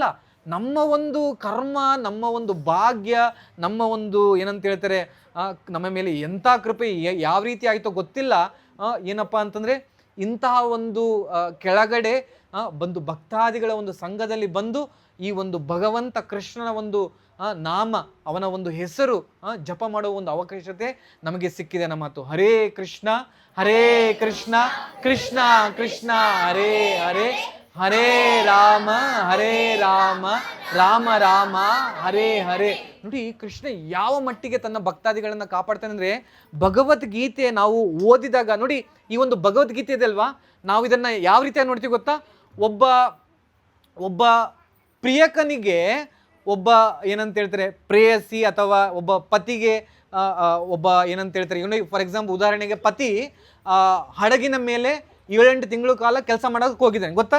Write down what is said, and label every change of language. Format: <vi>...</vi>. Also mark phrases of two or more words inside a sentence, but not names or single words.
<kn>ನಮ್ಮ ಒಂದು ಕರ್ಮ, ನಮ್ಮ ಒಂದು ಭಾಗ್ಯ, ನಮ್ಮ ಒಂದು ಏನಂತ ಹೇಳ್ತಾರೆ, ನಮ್ಮ ಮೇಲೆ ಎಂಥ ಕೃಪೆ ಯಾವ ರೀತಿ ಆಯಿತೋ ಗೊತ್ತಿಲ್ಲ. ಏನಪ್ಪ ಅಂತಂದರೆ ಇಂತಹ ಒಂದು ಕೆಳಗಡೆ ಬಂದು ಭಕ್ತಾದಿಗಳ ಒಂದು ಸಂಘದಲ್ಲಿ ಬಂದು ಈ ಒಂದು ಭಗವಂತ ಕೃಷ್ಣನ ಒಂದು ನಾಮ, ಅವನ ಒಂದು ಹೆಸರು ಜಪ ಮಾಡುವ ಒಂದು ಅವಕಾಶತೆ ನಮಗೆ ಸಿಕ್ಕಿದೆ ನಮ್ಮ ಮಾತು.</kn> <sa>ಹರೇ ಕೃಷ್ಣ ಕೃಷ್ಣ ಕೃಷ್ಣ ಹರೇ ಹರೇ, ಹರೇ ರಾಮ ರಾಮ ರಾಮ ಹರೇ ಹರೇ.</sa> <kn>ನೋಡಿ, ಕೃಷ್ಣ ಯಾವ ಮಟ್ಟಿಗೆ ತನ್ನ ಭಕ್ತಾದಿಗಳನ್ನ ಕಾಪಾಡ್ತಾನೆ ಅಂದ್ರೆ, ಭಗವದ್ಗೀತೆ ನಾವು ಓದಿದಾಗ ನೋಡಿ, ಈ ಒಂದು ಭಗವದ್ಗೀತೆ ಇದೆ ಅಲ್ವಾ, ನಾವು ಇದನ್ನ ಯಾವ ರೀತಿಯಾಗಿ ನೋಡ್ತೀವಿ ಗೊತ್ತಾ? ಒಬ್ಬ ಪ್ರಿಯಕನಿಗೆ ಒಬ್ಬ ಏನಂತ ಹೇಳ್ತಾರೆ ಪ್ರೇಯಸಿ, ಅಥವಾ ಒಬ್ಬ ಪತಿಗೆ ಒಬ್ಬ ಏನಂತ ಹೇಳ್ತಾರೆ,</kn> <en>for example</en> <kn>ಉದಾಹರಣೆಗೆ ಪತಿ ಹಡಗಿನ ಮೇಲೆ 7-8 ತಿಂಗಳ ಕಾಲ ಕೆಲಸ ಮಾಡೋಕೆ ಹೋಗಿದ್ದಾನೆ ಗೊತ್ತಾ?</kn>